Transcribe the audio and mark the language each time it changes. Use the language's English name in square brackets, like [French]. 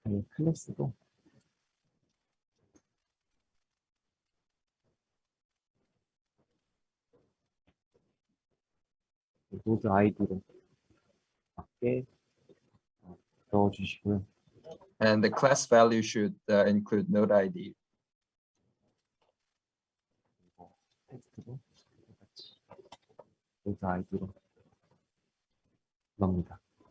[Korean] 클래스도 노드 아이디로 맞게 넣어주시고요. [English] And the class value should include node ID. [Korean] 텍스트도 똑같이 노드 아이디로 넣습니다.